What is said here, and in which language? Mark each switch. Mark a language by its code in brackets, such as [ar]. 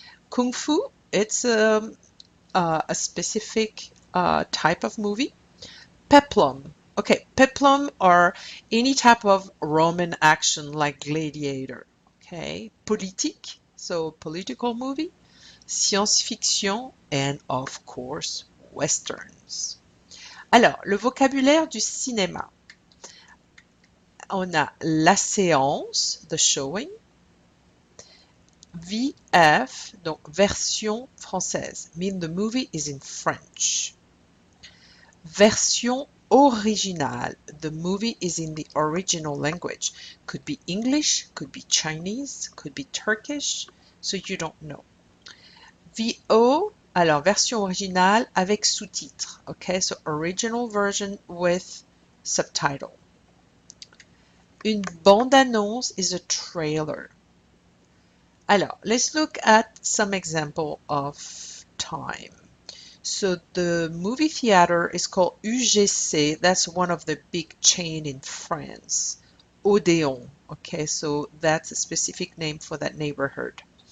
[en] Kung Fu, it's a specific type of movie. Peplum. Okay, peplum are any type of Roman action like gladiator. Okay, politique, so political movie, science fiction, and of course, westerns. [fr] Alors, le vocabulaire du cinéma. On a la séance, [en] the showing, VF, [fr] donc version française, [en] mean the movie is in French. [fr] Version originale, [en] the movie is in the original language. Could be English, could be Chinese, could be Turkish, so you don't know. VO, [fr] alors version originale avec sous-titres, [en] okay, so original version with subtitle. [fr] Une bande-annonce [en] is a trailer. [fr] Alors, [en] let's look at some example of time. So the movie theater is called UGC. That's one of the big chain in France. Odéon. Okay, so that's a specific name for that neighborhood.